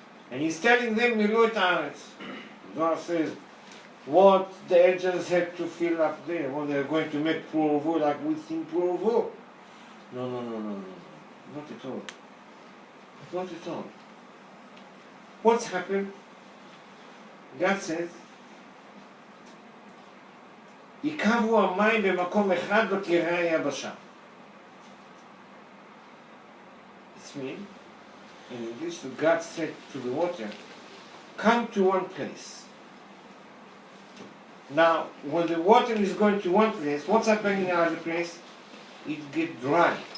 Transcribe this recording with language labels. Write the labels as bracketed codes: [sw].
[en] And he's telling them, [he] מילאו את הארץ. [en] God says, what the angels have to fill up there, what they're going to make pru urvu like we think pru urvu. No. Not at all. Not at all. What's happened? God says, [he] יקבו המים במקום אחד ותראה היבשה. [en] It's mean, in English, God said to the water, come to one place. Now, when the water is going to one place, what's happening in another place? It gets dry.